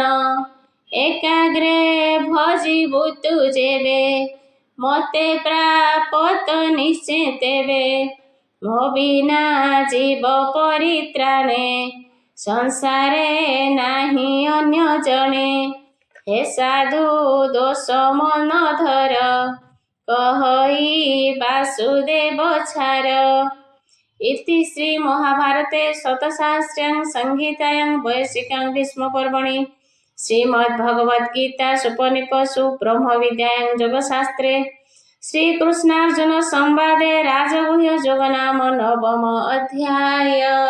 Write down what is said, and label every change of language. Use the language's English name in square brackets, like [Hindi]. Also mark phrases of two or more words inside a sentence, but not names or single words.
[Odia] ଏକାଗ୍ରେ ଭଜିବୁ ତୁ ଯେବେ ମତେ ପ୍ରାପତ ନିଶ୍ଚେ ତେବେ ମୋ ବିନା ଜୀବ ପରିତ୍ରାଣେ ସଂସାରେ ନାହିଁ ଅନ୍ୟ ଜଣେ ହେ ସାଧୁ ଦୋଷ ମନ ଧର କହଇ ବାସୁଦେବ ଛାର। [Sanskrit] इति श्री महाभारते शतसहस्र्यां संहितायां वैयासिकां भीष्म पर्वणि श्रीमद्भगवद्गीतासूपनिषत्सु ब्रह्म विद्यायां योगशास्त्रे श्रीकृष्णार्जुन संवादे राजगुह्य योग नाम नवम अध्याय।